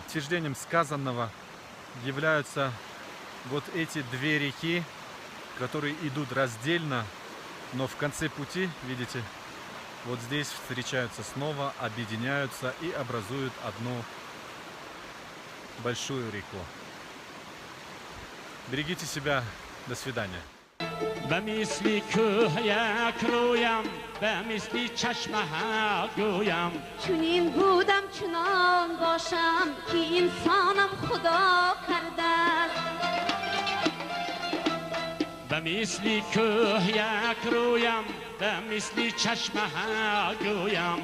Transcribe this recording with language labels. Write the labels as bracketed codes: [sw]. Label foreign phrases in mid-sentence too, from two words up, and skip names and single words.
[ru] Утверждением сказанного являются вот эти две реки, которые идут раздельно, но в конце пути, видите, вот здесь встречаются снова, объединяются и образуют одну большую реку. Берегите себя. До свидания. [fa] به مثلی کوه یک رویم به مثلی چشمه گویم چونین بودم چنان باشم که انسانم خدا کرده به مثلی کوه یک رویم به مثلی چشمه گویم